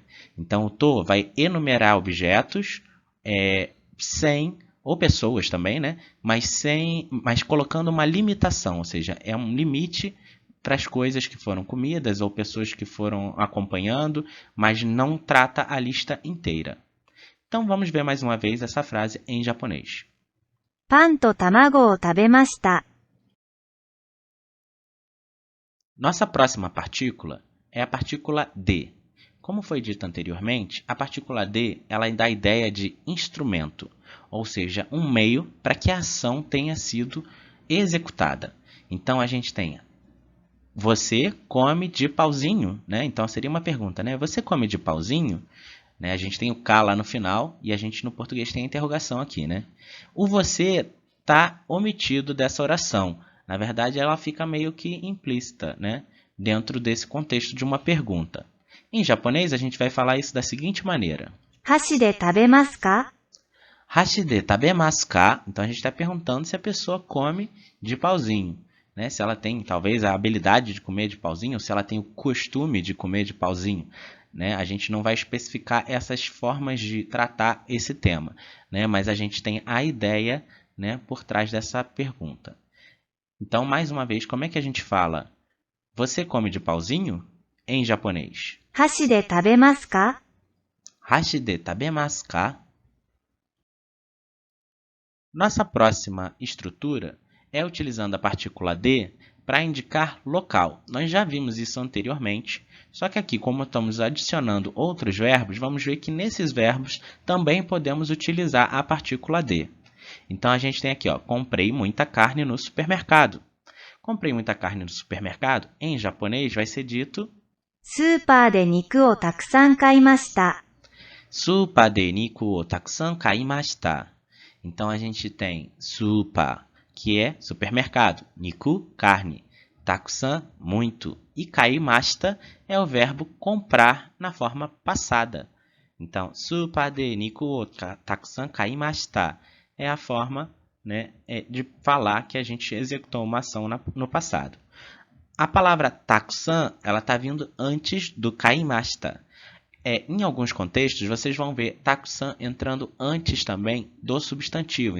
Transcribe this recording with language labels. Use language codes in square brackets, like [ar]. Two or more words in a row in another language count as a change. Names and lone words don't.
[pt] Então, o to vai enumerar objetos sem, ou pessoas também, né? Mas colocando uma limitação, ou seja, é um limite para as coisas que foram comidas ou pessoas que foram acompanhando, mas não trata a lista inteira. Então, vamos ver mais uma vez essa frase em japonês. [ja] パンと卵を食べました。 [pt] Nossa próxima partícula é a partícula de. Como foi dito anteriormente, a partícula de ela dá a ideia de instrumento, ou seja, um meio para que a ação tenha sido executada. Então, a gente tem: você come de pauzinho, né? Então, seria uma pergunta, né? Você come de pauzinho? Né? A gente tem o K lá no final e a gente no português tem a interrogação aqui, né? O você está omitido dessa oração. Na verdade, ela fica meio que implícita, né? Dentro desse contexto de uma pergunta. Em japonês, a gente vai falar isso da seguinte maneira: [ja] 箸で食べますか? 箸で食べますか? [pt] Então, a gente está perguntando se a pessoa come de pauzinho. Né? Se ela tem, talvez, a habilidade de comer de pauzinho, ou se ela tem o costume de comer de pauzinho. Né? A gente não vai especificar essas formas de tratar esse tema, né? Mas a gente tem a ideia, né, por trás dessa pergunta. Então, mais uma vez, como é que a gente fala você come de pauzinho em japonês? [ja] 箸で食べますか? 箸で食べますか? [pt] Nossa próxima estrutura é utilizando a partícula de para indicar local. Nós já vimos isso anteriormente, só que aqui, como estamos adicionando outros verbos, vamos ver que nesses verbos também podemos utilizar a partícula de. Então, a gente tem aqui, ó, comprei muita carne no supermercado. Comprei muita carne no supermercado, em japonês vai ser dito [ja] スーパーで肉をたくさん買いました。スーパーで肉をたくさん買いました. [pt] Então, a gente tem supa, que é supermercado, niku, carne, takusan, muito, e kaimashita é o verbo comprar na forma passada. Então, [ja] スーパーで肉をたくさん買いました [pt] é a forma, né, de falar que a gente executou uma ação no passado. A palavra takusan, ela está vindo antes do kaimashita. Em alguns contextos, vocês vão ver takusan entrando antes também do substantivo.